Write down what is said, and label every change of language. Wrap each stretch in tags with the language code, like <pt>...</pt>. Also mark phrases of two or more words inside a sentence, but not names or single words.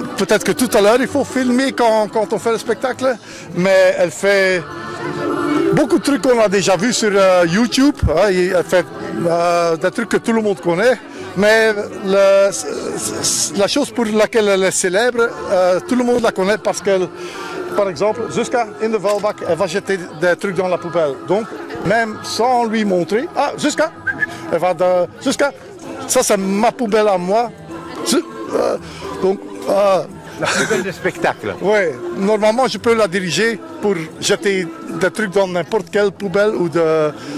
<fr>Peut-être que tout à l'heure, il faut filmer quand on fait le spectacle, mais elle fait beaucoup de trucs qu'on a déjà vus sur YouTube. Hein, elle fait des trucs que tout le monde connaît, mais la chose pour laquelle elle est célèbre, tout le monde la connaît parce qu'elle, par exemple,</fr> <nl>Zuzka in de vuilbak,</nl> <fr>elle va jeter des trucs dans la poubelle. Donc, même sans lui montrer, ah, Zuzka, elle va de Zuzka. Ça, c'est ma poubelle à moi. La poubelle de spectacle. Oui, normalement, je peux la diriger pour jeter des trucs dans n'importe quelle poubelle ou de...</fr>